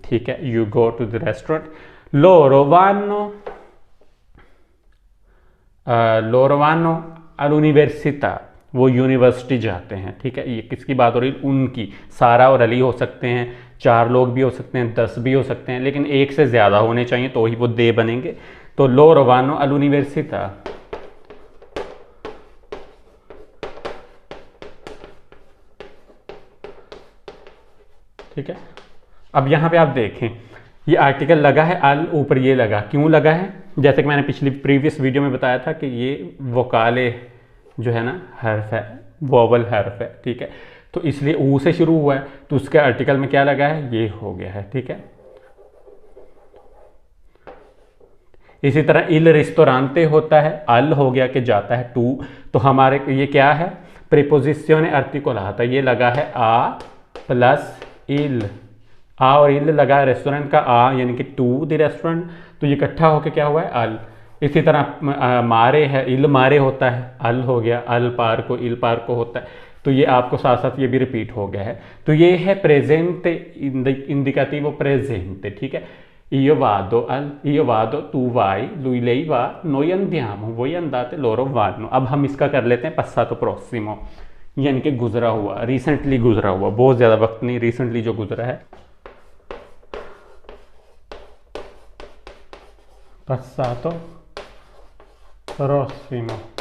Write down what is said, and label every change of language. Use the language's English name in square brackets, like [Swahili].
[Hindi] ठीक है, [English] You go to the restaurant. [Italian] लोरो वानो, लोरो वानो all'università, [Hindi] वो यूनिवर्सिटी जाते हैं। ठीक है, ये किसकी बात हो रही है? उनकी। सारा और अली हो सकते हैं, 4 लोग भी हो सकते हैं, 10 भी हो सकते हैं, लेकिन एक से ज़्यादा होने चाहिए तो ही वो दे बनेंगे। [Italian] तो loro vanno all'università। [Hindi] ठीक है, अब यहाँ पे आप देखें ये आर्टिकल लगा है अल, ऊपर ये लगा, क्यों लगा है? जैसे कि मैंने पिछली प्रीवियस वीडियो में बताया था कि ये वोकाले जो है ना हर्फ है, वोवल हर्फ है। ठीक है, तो इसलिए ऊ से शुरू हुआ है, तो उसके आर्टिकल में क्या लगा है? ये हो गया है। ठीक है, इसी तरह इल रिस्टोरांते होता है, अल हो गया कि जाता है, टू, तो हमारे ये क्या है? प्रीपोजिशियोने आर्टिकोलाता, ये लगा है आ प्लस इल, आ और इल लगा है रेस्टोरेंट का आ यानी कि टू द रेस्टोरेंट, तो ये इकट्ठा होकर क्या हुआ है? अल। इसी तरह मारे है, इल मारे होता है, अल हो गया, अल पार्को इल पार्को होता है, तो ये आपको साथ साथ ये भी रिपीट हो गया है। तो ये है प्रेजेंट इंडिकेटिव प्रेजेंट। ठीक है, [Italian] io vado, tu vai, lui lei va, noi andiamo, voi andate, loro vanno। [Hindi] अब हम इसका कर लेते हैं passato prossimo, यानी कि गुजरा हुआ, रिसेंटली गुजरा हुआ, बहुत ज़्यादा वक्त नहीं, रिसेंटली जो गुजरा है। [Italian] passato prossimo।